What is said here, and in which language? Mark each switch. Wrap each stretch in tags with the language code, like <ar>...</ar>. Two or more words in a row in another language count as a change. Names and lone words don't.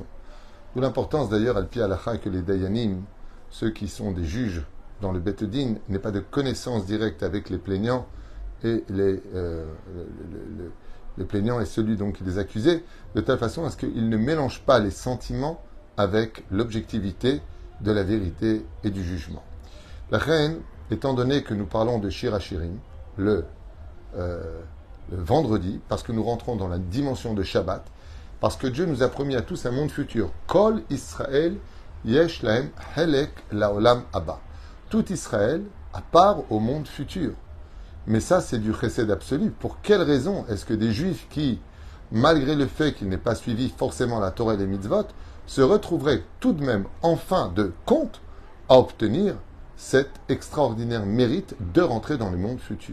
<fr>D'où l'importance d'ailleurs,</fr> <he>על פי הלכה,</he> <fr>que les dayanim, ceux qui sont des juges dans le Bet Din, n'aient pas de connaissance directe avec les plaignants et les plaignants et celui donc qui les accusait, de telle façon à ce qu'ils ne mélangent pas les sentiments avec l'objectivité de la vérité et du jugement. La reine, étant donné que nous parlons de Shir Hashirim, le vendredi, parce que nous rentrons dans la dimension de Shabbat, parce que Dieu nous a promis à tous un monde futur.</fr> <he>כל ישראל יש להם חלק לעולם הבא.</he> <fr>Tout Israël a part au monde futur. Mais ça, c'est du chesed absolu. Pour quelle raison est-ce que des juifs qui, malgré le fait qu'ils n'aient pas suivi forcément la Torah et les mitzvot, se retrouveraient tout de même, en fin de compte, à obtenir cet extraordinaire mérite de rentrer dans le monde futur?</fr>